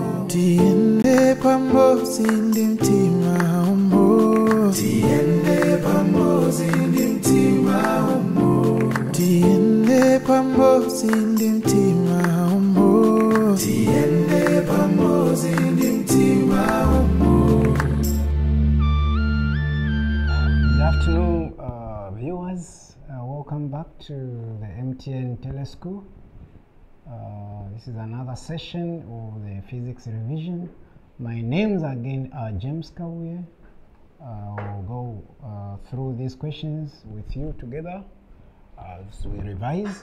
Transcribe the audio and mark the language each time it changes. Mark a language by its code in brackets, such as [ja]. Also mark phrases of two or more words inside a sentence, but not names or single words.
[ny] Tiende pamozi ndi mtima umo. Tiende pamozi ndi mtima umo. Tiende pamozi ndi mtima umo. Tiende pamozi ndi mtima umo. [en] Good afternoon, viewers. Welcome back to the MTN Teleschool. This is another session of the physics revision. My names again are James Kabuye. We'll go through these questions with you together as we revise.